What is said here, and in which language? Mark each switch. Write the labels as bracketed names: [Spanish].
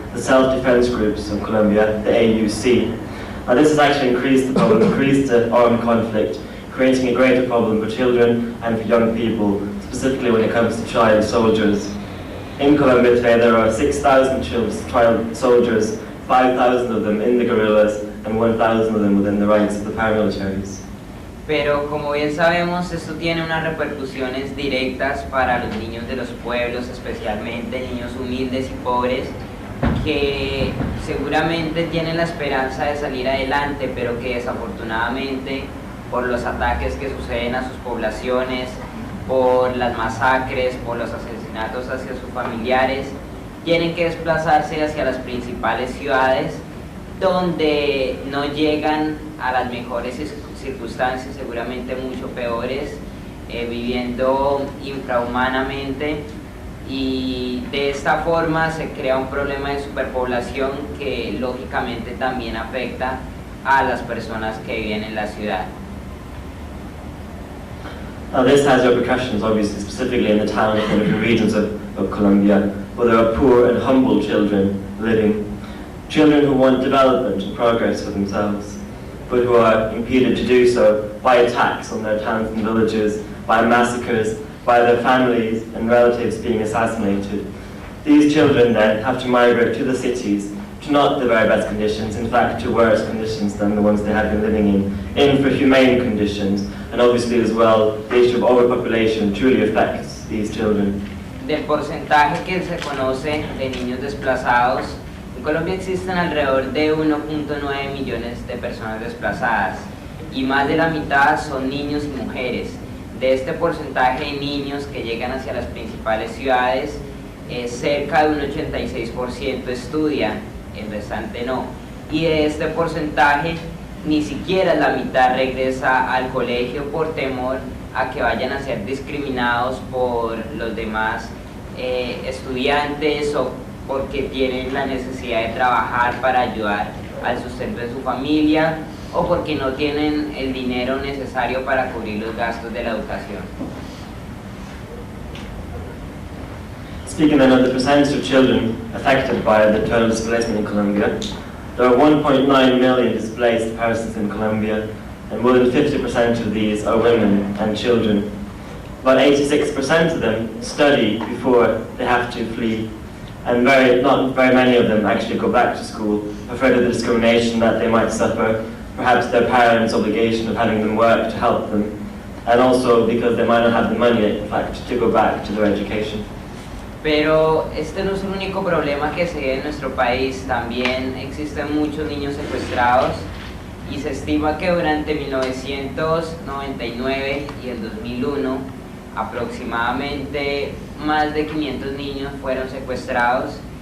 [English] the self-defense groups of Colombia, the AUC. Now this has actually increased the problem, increased the armed conflict, creating a greater problem for children and for young people, specifically when it comes to child soldiers. In Colombia today there are 6,000 child soldiers, 5,000 of them in the guerrillas and 1,000 of them within the ranks of the paramilitaries. [Spanish] Pero como bien sabemos, esto tiene unas repercusiones directas para los niños de los pueblos, especialmente niños humildes y pobres, que seguramente tienen la esperanza de salir adelante, pero que desafortunadamente por los ataques que suceden a sus poblaciones, por las masacres, por los asesinatos hacia sus familiares, tienen que desplazarse hacia las principales ciudades donde no llegan a las mejores circunstancias, seguramente mucho peores, viviendo infrahumanamente, y de esta forma se crea un problema de superpoblación que lógicamente también afecta a las personas que viven en la ciudad. [English] Now this has repercussions obviously specifically in the towns and different regions of Colombia, where there are poor and humble children living. Children who want development and progress for themselves, but who are impeded to do so by attacks on their towns and villages, by massacres, by their families and relatives being assassinated. These children then have to migrate to the cities, to not the very best conditions, in fact to worse conditions than the ones they had been living in for humane conditions. And obviously as well, the issue of overpopulation truly affects these children. [Spanish] Del porcentaje que se conoce de niños desplazados, en Colombia existen alrededor de 1.9 millones de personas desplazadas y más de la mitad son niños y mujeres. De este porcentaje de niños que llegan hacia las principales ciudades, cerca de un 86% estudia, el restante no. Y de este porcentaje, ni siquiera la mitad regresa al colegio por temor a que vayan a ser discriminados por los demás estudiantes o porque tienen la necesidad de trabajar para ayudar al sustento de su familia o porque no tienen el dinero necesario para cubrir los gastos de la educación. [English] Speaking then of the percentage of children affected by the total displacement in Colombia, there are 1.9 million displaced persons in Colombia, and more than 50% of these are women and children. About 86% of them study before they have to flee, and not very many of them actually go back to school, afraid of the discrimination that they might suffer, perhaps their parents' obligation of having them work to help them, and also because they might not have the money, in fact, to go back to their education. [Spanish] Pero este no es el único problema que se ve en nuestro país, también existen muchos niños secuestrados y se estima que durante 1999 y el 2001 aproximadamente más de 500 niños fueron secuestrados.